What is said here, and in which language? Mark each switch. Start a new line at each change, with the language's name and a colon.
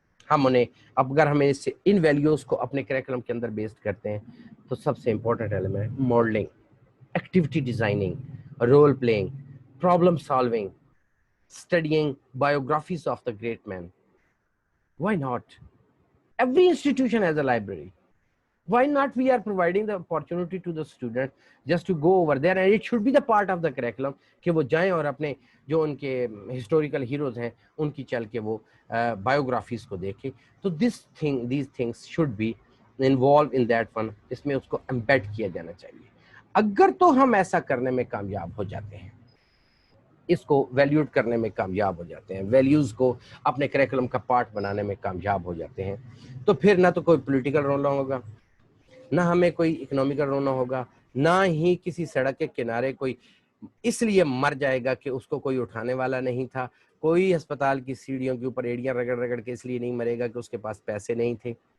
Urdu: ہم انہیں اگر ہمیں ان ویلیوز کو اپنے کریکولم کے اندر بیسڈ کرتے ہیں تو سب سے important element modelling, activity designing, role playing, problem solving,
English: studying biographies of the great men. Why not? Every institution has a library. Why not we are providing the opportunity to the student just to go over there, and it should be the part of the curriculum
Urdu: کہ وہ جائیں اور اپنے جو ان کے historical heroes ہیں ان کی چل کے وہ بایوگرافیز کو دیکھیں. تو
English: these things should be involved in that one.
Urdu: اس میں اس کو امبیڈ کیا جانا چاہیے. اگر تو ہم ایسا کرنے میں کامیاب ہو جاتے ہیں, اس کو ویلیوڈ کرنے میں کامیاب ہو جاتے ہیں, ویلیوز کو اپنے کریکولم کا پارٹ بنانے میں کامیاب ہو جاتے ہیں, تو پھر نہ تو کوئی پولیٹیکل رونا ہوگا, نہ ہمیں کوئی اکنامیکل رونا ہوگا, نہ ہی کسی سڑک کے کنارے کوئی اس لیے مر جائے گا کہ اس کو کوئی اٹھانے والا نہیں تھا, کوئی ہسپتال کی سیڑھیوں کے اوپر ایڑیاں رگڑ رگڑ کے اس لیے نہیں مرے گا کہ اس کے پاس پیسے نہیں تھے,